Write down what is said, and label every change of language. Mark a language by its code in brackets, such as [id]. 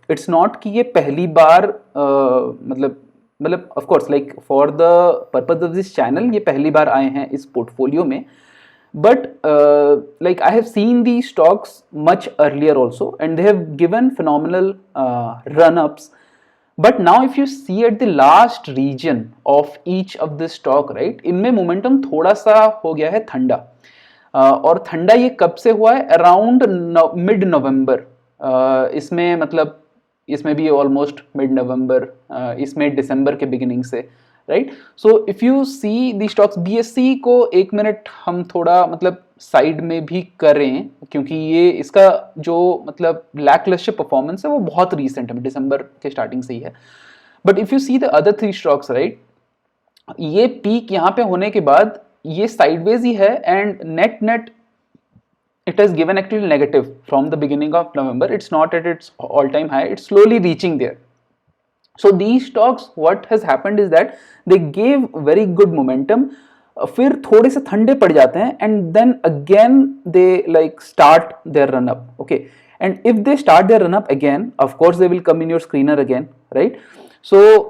[hi] It's not कि ये पहली बार मतलब [en] of course like for the purpose of this channel [hi] ये पहली बार आए हैं इस पोर्टफोलियो में. [en] But like I have seen these stocks much earlier also and they have given phenomenal run-ups. But now if you see at the last region of each of this stock, right, [hi] इनमें momentum थोड़ा सा हो गया है ठंडा. और ठंडा ये कब से हुआ है? अराउंड मिड नवंबर. इसमें मतलब इसमें भी ऑलमोस्ट मिड नवंबर, इसमें दिसंबर के बिगिनिंग से, right? [en] so if you the the stocks, [hi] BSE को 1 मिनट हम थोड़ा मतलब साइड में भी करें क्योंकि ये इसका जो मतलब लैकलस्टर परफॉर्मेंस है वो बहुत रीसेंट है, दिसंबर के स्टार्टिंग से ही है. [en] but if you see the other 3 stocks, right, [hi] ये पीक यहाँ पे होने के बाद ये साइडवेज ही है [en] And net it has given actually negative from the beginning of November. It's not at its all-time high. It's slowly reaching there. So these stocks, what has happened is that they gave very good momentum. [hi] फिर थोड़े से ठंडे पड़ जाते हैं [en] and then again they like start their run up. Okay, and if they start their run up again, of course they will come in your screener again, right? So